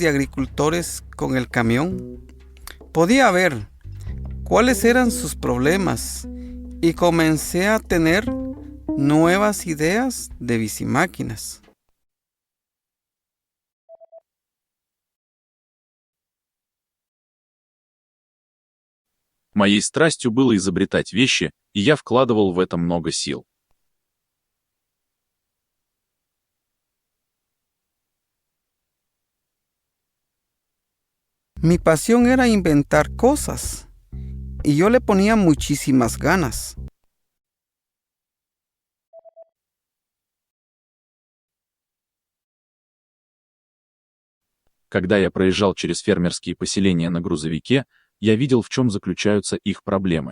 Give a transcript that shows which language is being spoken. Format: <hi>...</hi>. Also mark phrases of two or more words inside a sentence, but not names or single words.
<es>de agricultores con el camión, podía ver cuáles eran sus problemas y comencé a tener nuevas ideas de bicimáquinas.</es> <ru>Моей страстью было изобретать вещи, и я вкладывал в это много сил.</ru> <es>Mi pasión era inventar cosas y yo le ponía muchísimas ganas.</es> <ru>Когда я проезжал через фермерские поселения на грузовике, я видел, в чем заключаются их проблемы.</ru>